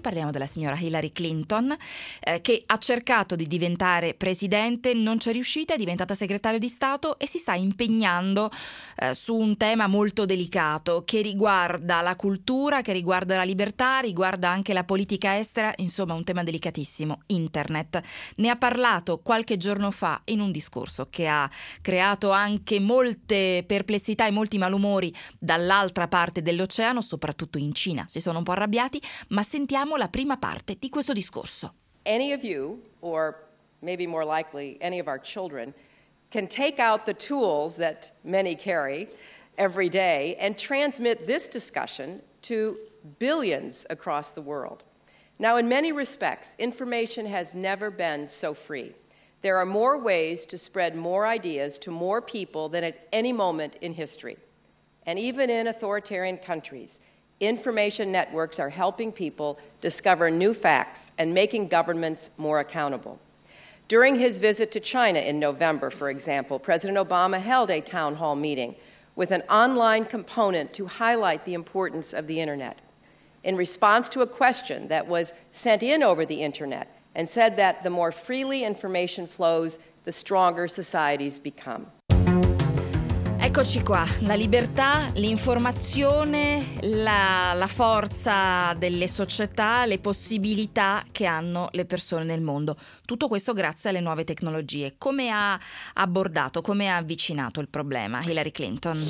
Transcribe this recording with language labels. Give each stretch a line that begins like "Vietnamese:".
Italian: Parliamo della signora Hillary Clinton, che ha cercato di diventare presidente, non c'è riuscita, è diventata segretario di Stato e si sta impegnando su un tema molto delicato che riguarda la cultura, che riguarda la libertà, riguarda anche la politica estera, insomma un tema delicatissimo, internet. Ne ha parlato qualche giorno fa in un discorso che ha creato anche molte perplessità e molti malumori dall'altra parte dell'oceano, soprattutto in Cina. Si sono un po' arrabbiati, ma sentiamo la prima parte di questo discorso.
English: Any of you, or maybe more likely any of our children, can take out the tools that many carry every day and transmit this discussion to billions across the world. Now, in many respects, information has never been so free. There are more ways to spread more ideas to more people than at any moment in history. And even in authoritarian countries, information networks are helping people discover new facts and making governments more accountable. During his visit to China in November, for example, President Obama held a town hall meeting with an online component to highlight the importance of the internet. In response to a question that was sent in over the internet and said that the more freely information flows, the stronger societies become.
Italian: Eccoci qua, la libertà, l'informazione, la forza delle società, le possibilità che hanno le persone nel mondo. Tutto questo grazie alle nuove tecnologie. Come ha abbordato, come ha avvicinato il problema Hillary Clinton?